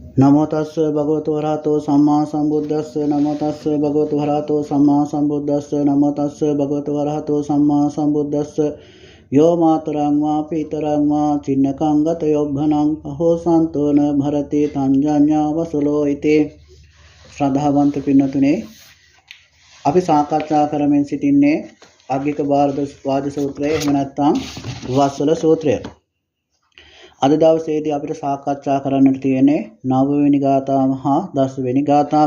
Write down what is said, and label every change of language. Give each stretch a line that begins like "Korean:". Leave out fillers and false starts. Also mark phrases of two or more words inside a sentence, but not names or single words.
Pali: නමෝ තස්ස භගවතු වරහතෝ සම්මා සම්බුද්දස්ස නමෝ තස්ස භගවතු වරහතෝ සම්මා සම්බුද්දස්ස නමෝ තස්ස භගවතු වරහතෝ සම්මා සම්බුද්දස්ස යෝ මාතරං වා පීතරං වා චින්නකං ගත යොබ්බනං අහෝසන්තෝන භරති තංජඤ්ඤා වසලෝ ඉතේ.
Sinhala: ශ්‍රද්ධාවන්ත පින්නතුනේ, අපි සාකච්ඡා කරමින් සිටින්නේ අග්ගික වාද සූත්‍රය, එහෙම නැත්නම් වස්සල සූත්‍රය. අද දවසේදී අපිට සාකච්ඡා කරන්නට තියෙන්නේ 9 වෙනි ගාථාව හා 10 වෙනි ගාථාව.